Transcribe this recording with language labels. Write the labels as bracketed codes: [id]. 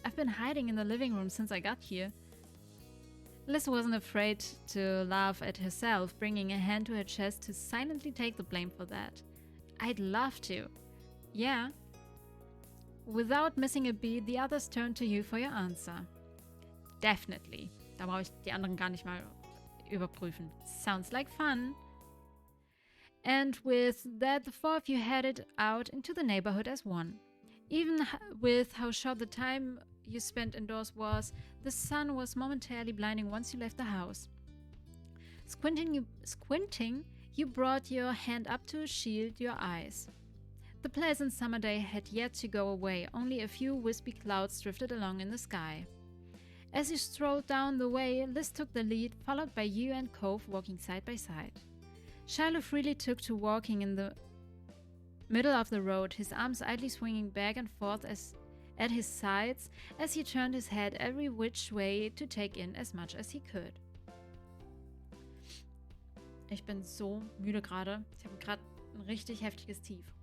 [en] I've been hiding in the living room since I got here. Liz wasn't afraid to laugh at herself, bringing a hand to her chest to silently take the blame for that. I'd love to. Yeah. Without missing a beat, the others turned to you for your answer. Definitely. [de] Da brauche ich die anderen gar nicht mal überprüfen. [en] Sounds like fun. And with that, the four of you headed out into the neighborhood as one. Even with how short the time you spent indoors was, the sun was momentarily blinding once you left the house. Squinting, you brought your hand up to shield your eyes. The pleasant summer day had yet to go away, only a few wispy clouds drifted along in the sky. As you strolled down the way, Liz took the lead, followed by you and Cove walking side by side. Shiloh freely took to walking in the middle of the road, his arms idly swinging back and forth at his sides as he turned his head every which way to take in as much as he could. [de] Ich bin so müde gerade. Ich habe gerade ein richtig heftiges Tief.